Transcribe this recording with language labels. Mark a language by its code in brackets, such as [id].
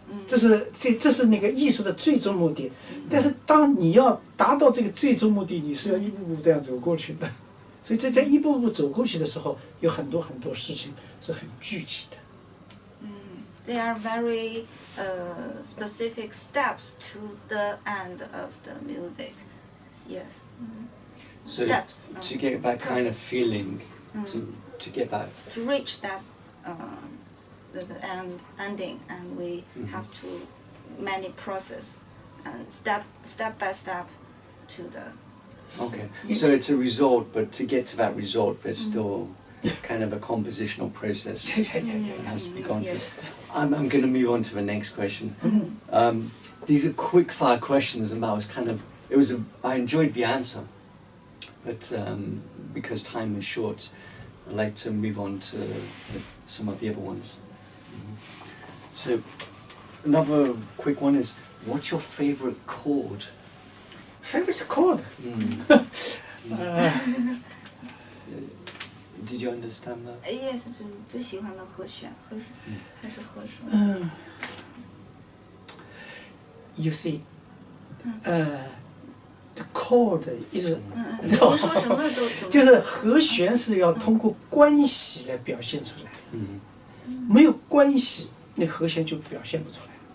[zh] 这是那个艺术的最终目的，但是当你要达到这个最终目的，你是要一步步这样走过去的。所以在一步步走过去的时候，有很多事情是很具体的。 [en] there are very specific steps to the end of the music. Yes. So steps. To get that kind of feeling, to get that. To reach that the ending, and we have to many process and step by step to the. Okay, so it's a result, but to get to that result, there's still kind of a compositional process that has to be gone through. I'm going to move on to the next question. These are quick fire questions, and I enjoyed the answer, but because time is short, I'd like to move on to some of the other ones. So another quick one is, what's your favorite chord? Favorite chord? Did you understand that? Yes, [zh] 最喜欢的和弦，还是和声。 [en] You see, the chord is [zh] 你说什么都就是和弦是要通过关系来表现出来的，没有关系，那和弦就表现不出来。